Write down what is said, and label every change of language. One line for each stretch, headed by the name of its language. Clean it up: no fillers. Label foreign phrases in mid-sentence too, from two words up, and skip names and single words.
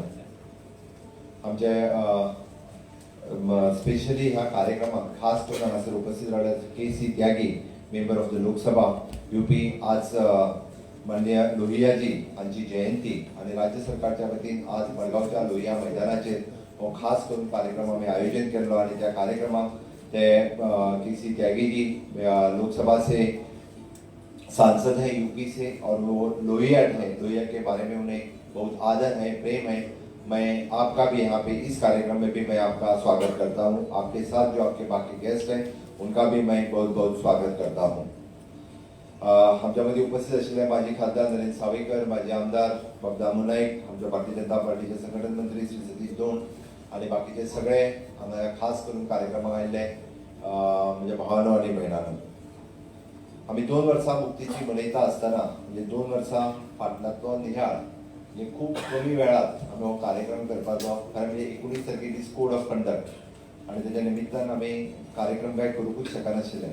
Konkani: आमचे स्पेशली ह्या कार्यक्रमाक खास करून हांगासर उपस्थित रावल्यात KC त्यागी,
English: member of the Lok Sabha UP.
Konkani: आज माननीय लोहियाजी हांची जयंती आणि राज्य सरकारच्या वतीन आज मडगावच्या लोहिया मैदानाचेर हो खास करून कार्यक्रम आम्ही आयोजन केलो आणि त्या कार्यक्रमाक ते KC त्यागीजी
Hindi: लोकसभा से सांसद है UP से और वो लोहिया है, लोहिया के बारे में उन्हें बहुत आदर है, प्रेम है. मैं आपका भी यहाँ पे इस कार्यक्रम में भी मैं आपका स्वागत करता हूँ. आपके साथ जो आपके बाकी गेस्ट हैं उनका भी मैं बहुत बहुत स्वागत करता हूँ.
Marathi: आमच्यामध्ये उपस्थित असलेले माजी खासदार नरेंद्र सावयकर, माजी आमदार बाबदामू नाईक, आमच्या भारतीय जनता पार्टीचे संघटन मंत्री श्री सतीश दोंड आणि बाकीचे सगळे
Konkani: हांगा खास करून कार्यक्रमाक आयिल्ले
Marathi: म्हणजे भावांनो आणि भयणांनो.
Konkani: आम्ही 2 वर्सां मुक्तीची मनयता आसतना म्हणजे 2 वर्सां फाटल्याचो नियाळ म्हणजे खूप कमी वेळात आम्ही हो कार्यक्रम करपाचो, कारण म्हणजे 19 तारखेक दीस
English: code of conduct
Konkani: आणि त्याच्या निमित्तान आम्ही कार्यक्रम काय करूंकूच शकनाशिल्ले.